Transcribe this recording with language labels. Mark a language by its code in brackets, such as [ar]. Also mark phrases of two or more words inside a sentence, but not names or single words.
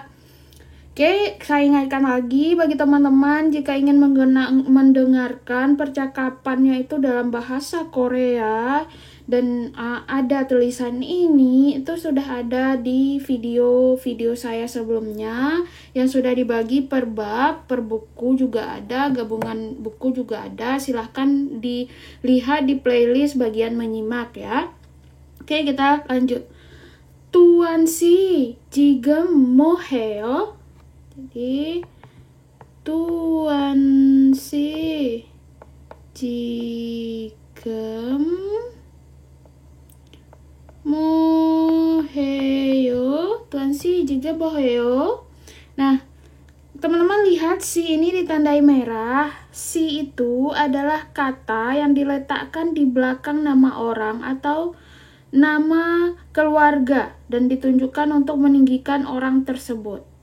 [id] Oke, saya ingatkan lagi bagi teman-teman jika ingin mendengarkan percakapannya itu dalam bahasa Korea dan ada tulisan ini, itu sudah ada di video saya sebelumnya yang sudah dibagi per bab, per buku juga ada, gabungan buku juga ada. Silahkan dilihat di playlist bagian menyimak ya. Oke, kita lanjut. [ko] Tuan si 지금 뭐 해요? Jadi Tuan si 지금 뭐 해요? Tuan si 지금 뭐 해요? [id] Nah, teman-teman lihat si ini ditandai merah. Si itu adalah kata yang diletakkan di belakang nama orang atau nama keluarga dan ditunjukkan untuk meninggikan orang tersebut.